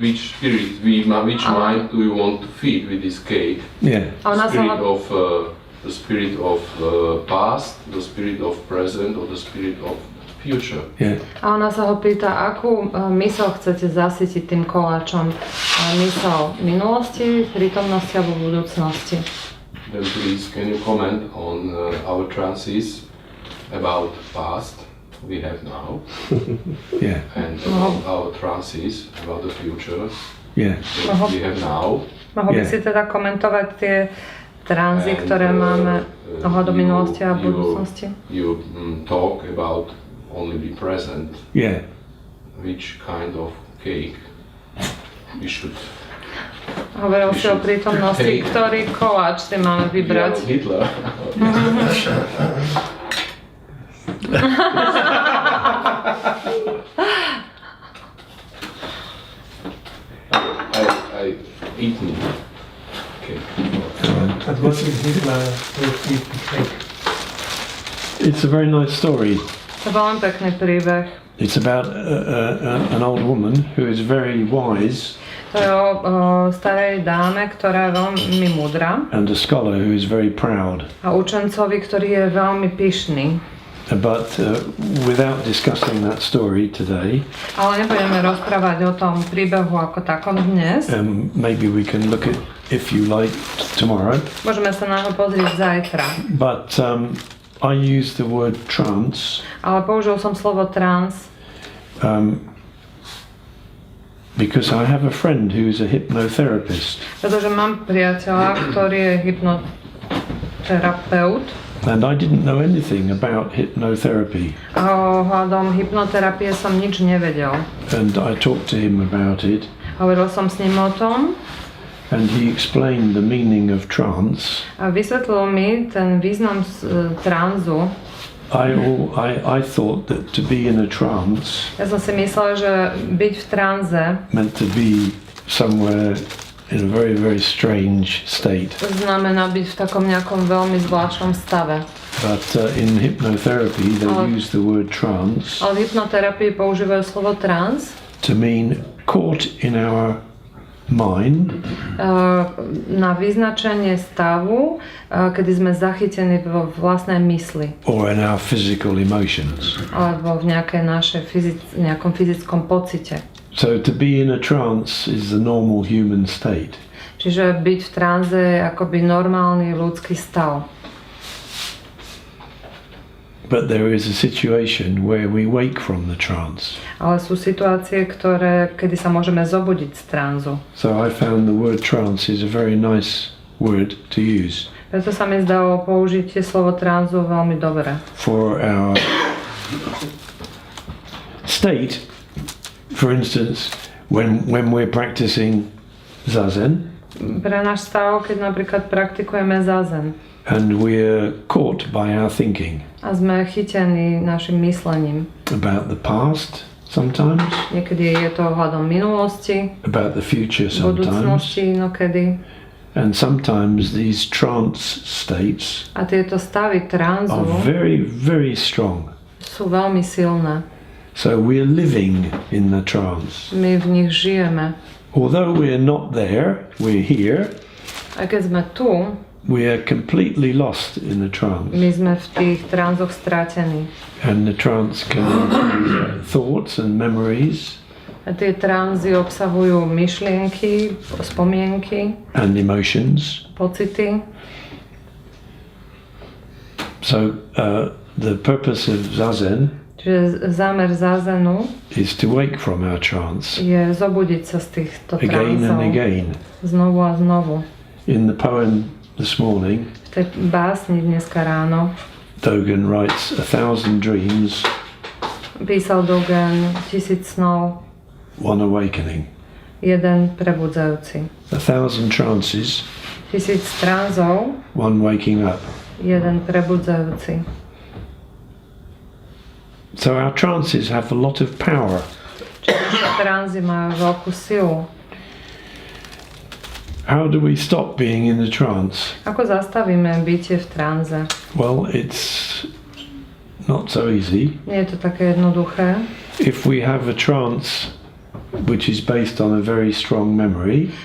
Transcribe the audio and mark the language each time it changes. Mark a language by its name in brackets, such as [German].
[English] Which spirit, which mind do you want to feed with this cake? Yeah. [Slovak] A ona sa ho... [English] The spirit of past, the spirit of present, or the spirit of future. Yeah. [Slovak] A ona sa ho pýta, akú myseľ chcete zasytiť tým koláčom. Myseľ minulosti, prítomnosti alebo budúcnosti. [English] Then please, can you comment on our trances about past we have now, Yeah. and about our trances about the future Yeah. that we have now? [Slovak] Mohol by [English] Yeah. [Slovak] si teda komentovať tie tranzy, [English] And, [Slovak] ktoré máme ohľadom [English] you- [Slovak] minulosti a [English] you- [Slovak] budúcnosti. [English] You talk about only the present. Yeah. Which kind of cake we should [Slovak] Hovoril si o prítomnosti, ktorý koláč si máme vybrať. [English] Hitler. I eaten. Okay. But what is Hitler with the cake? It's a very nice story. [Slovak] To bol len pekný príbeh. [English] It's about an old woman who is very wise. [Slovak] To je o starej dáme, ktorá je veľmi múdra. [English] And a scholar who is very proud. [Slovak] A učencovi, ktorý je veľmi pyšný. [English] But without discussing that story today, [Slovak] ale nebudeme rozprávať o tom príbehu ako takom dnes. [English] Maybe we can look at, if you like, tomorrow. [Slovak] Môžeme sa na to pozrieť zajtra. [English] But I use the word trance. [Slovak] Ale použil som slovo trans. [English] Because I have a friend who's a hypnotherapist. [Slovak] Pretože mám priateľa, ktorý je hypnoterapeut. [English] And I didn't know anything about hypnotherapy. [Slovak] A ohľadom hypnoterapie som nič nevedel. [English] And I talked to him about it. [Slovak] Hovoril som s ním o tom. [English] And he explained the meaning of trance. [Slovak] A vysvetlil mi ten význam tranzu. [English] I thought that to be in a trance. [Slovak] Ja som si myslel, že byť v tranze [English] meant to be somewhere in a very, very strange state. [Slovak] Znamená byť v takom nejakom veľmi zvláštnom stave. [English] But in hypnotherapy they use the word trance. [Slovak] Ale v hypnoterapii používajú slovo trans. [English] To mean caught in our mind. [Slovak] Na vyznačenie stavu, kedy sme zachytení vo vlastnej mysli. [English] Or in our physical emotions. [Slovak] Alebo v nejakom fyzickom pocite. [English] So to be in a trance is the normal human state. [Slovak] Čiže byť v tranze je akoby normálny ľudský stav. [English] But there is a situation where we wake from the trance. [Slovak] Ale sú situácie, kedy sa môžeme zobudiť z tranzu. [English] So I found the word trance is a very nice word to use. [Slovak] Preto sa mi zdalo použitie slovo tranzu veľmi dobré. [English] For our state, for instance, when we're practicing zazen. [Slovak] Pre náš stav, keď napríklad praktikujeme zazen. [English] And we're caught by our thinking. [Slovak] A sme chytení našim myslením. [English] About the past sometimes. [Slovak] Niekedy je to ohľadom minulosti. [English] About the future sometimes. [Slovak] Budúcnosti inokedy. [English] And sometimes these trance states. [Slovak] A tieto stavy tranzu [English] are very, very strong. [Slovak] Sú veľmi silné. [English] So we're living in the trance. [Slovak] My v nich žijeme. [English] Although we're not there, we're here. [Slovak] A keď sme tu, [English] we are completely lost in the trance. [Slovak] My sme v tých tranzoch stratení. [English] And the trance can include thoughts and memories. [Slovak] A tie tranzy obsahujú myšlienky, spomienky. [English] And emotions. [Slovak] Pocity. [English] So the purpose of zazen. [Slovak] Čiže zámer zazenu [English] is to wake from our trance. [Slovak] Je zobudiť sa z týchto tranzov. [English] Again and again. [Slovak] Znovu a znovu. [English] In the poem this morning, [Slovak] v tej básni dneska ráno, [English] Dogen writes 1000 dreams, [Slovak] písal Dogen 1000 snov, [English] one awakening. [Slovak] Jeden prebudzajúci. [English] 1000 trances, [Slovak] 1000 tranzov, [English] one waking up. [Slovak] Jeden prebudzajúci. [English] So our trances have a lot of power. [Slovak] Čiže tranzy majú veľkú silu. [English] How do we stop being in the trance? [Slovak] Ako zastavíme bytie v tranze? [English] Well, it's not so easy. [Slovak] Nie je to také jednoduché. [English] If we have a trance which is based on a very strong memory,